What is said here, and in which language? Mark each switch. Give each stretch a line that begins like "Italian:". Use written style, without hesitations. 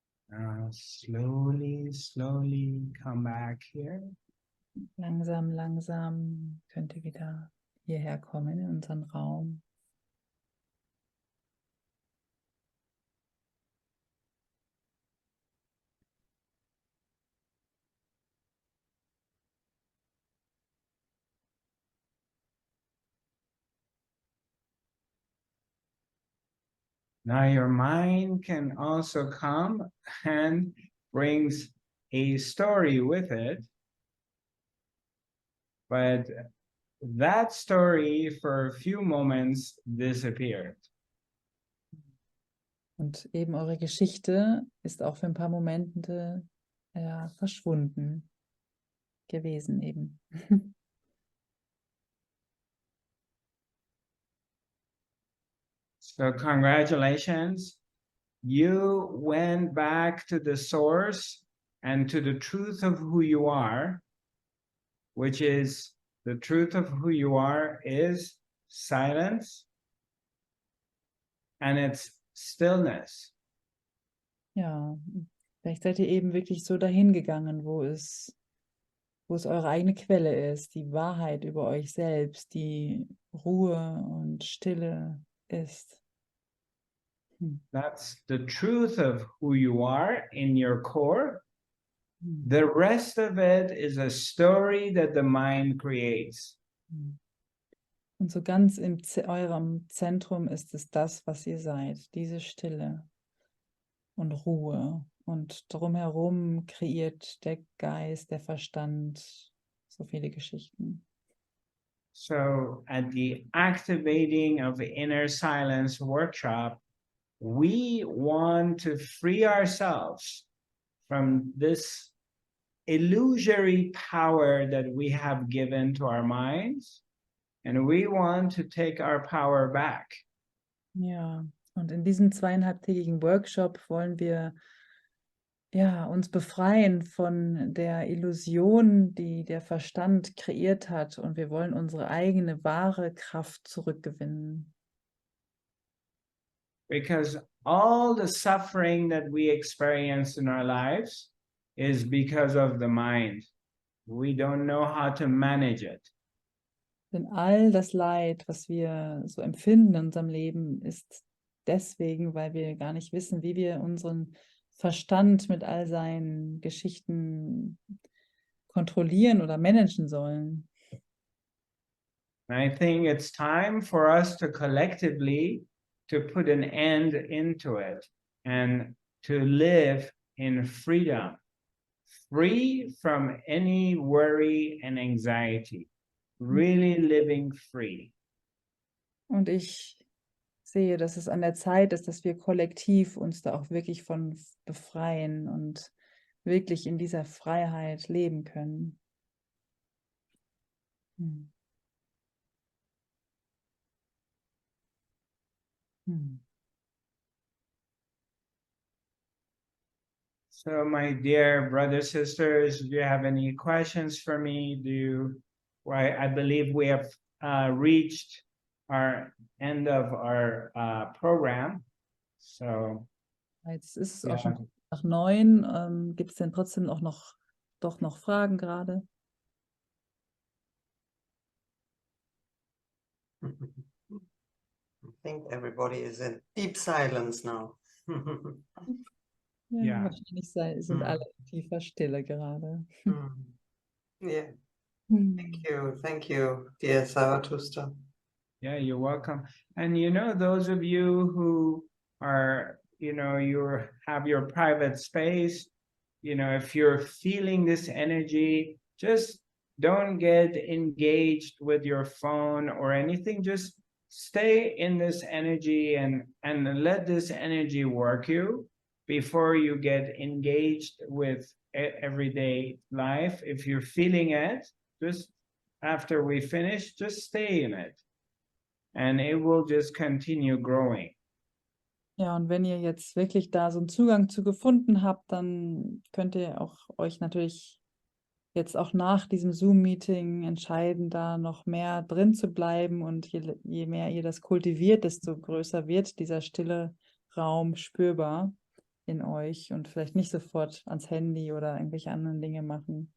English: Now slowly come back here.
German: Langsam, langsam könnt ihr wieder hierher kommen in unseren Raum.
English: Now your mind can also come and brings a story with it. But that story for a few moments disappeared.
German: Und eben eure Geschichte ist auch für ein paar Momente verschwunden gewesen eben.
English: So congratulations, you went back to the source and to the truth of who you are, which is the truth of who you are is silence and it's stillness.
German: Ja, vielleicht seid ihr eben wirklich so dahin gegangen, wo es eure eigene Quelle ist, die Wahrheit über euch selbst, die Ruhe und Stille ist.
English: That's the truth of who you are in your core. The rest of it is a story that the mind creates.
German: Und so ganz in eurem Zentrum ist es das, was ihr seid, diese Stille und Ruhe. Und drumherum kreiert der Geist, der Verstand so viele Geschichten.
English: So at the Activating of Inner Silence workshop, we want to free ourselves from this illusory power that we have given to our minds, and we want to take our power back.
German: Ja, und in diesem 2,5-tägigen Workshop wollen wir uns befreien von der Illusion, die der Verstand kreiert hat, und wir wollen unsere eigene wahre Kraft zurückgewinnen.
English: Because all the suffering that we experience in our lives is because of the mind. We don't know how to manage it.
German: Denn all das Leid, was wir so empfinden in unserem Leben, ist deswegen, weil wir gar nicht wissen, wie wir unseren Verstand mit all seinen Geschichten kontrollieren oder managen sollen.
English: I think it's time for us to collectively to put an end into it and to live in freedom, free from any worry and anxiety, really living free.
German: Und ich sehe, dass es an der Zeit ist, dass wir kollektiv uns da auch wirklich von befreien und wirklich in dieser Freiheit leben können.
English: So my dear brothers, sisters, do you have any questions for me? I believe we have reached our end of our program. So
German: Jetzt ist es auch Ja. schon nach 9. Gibt es denn trotzdem auch noch Fragen gerade?
English: I think everybody is in deep silence now.
German: Ja, Ja. wahrscheinlich sind alle in tiefer Stille gerade.
English: Yeah, thank you, dear Zarathustra. Yeah, you're welcome. And you know, those of you who are, you know, have your private space, you know, if you're feeling this energy, just don't get engaged with your phone or anything. Just stay in this energy and let this energy work you before you get engaged with everyday life. If you're feeling it, just after we finish, just stay in it. And it will just continue growing.
German: Ja, und wenn ihr jetzt wirklich da so einen Zugang zu gefunden habt, dann könnt ihr auch euch natürlich jetzt auch nach diesem Zoom-Meeting entscheiden, da noch mehr drin zu bleiben. Und je mehr ihr das kultiviert, desto größer wird dieser stille Raum spürbar in euch und vielleicht nicht sofort ans Handy oder irgendwelche anderen Dinge machen.